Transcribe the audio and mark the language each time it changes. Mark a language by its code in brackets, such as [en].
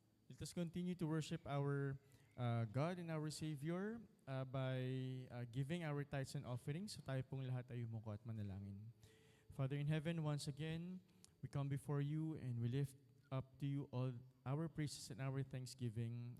[en] Let us continue to worship our God and our Savior by giving our tithes and offerings. [tl] So tayo pong lahat ay umuko at manalangin. [en] Father in heaven, once again, we come before you and we lift up to you all our praises and our thanksgiving.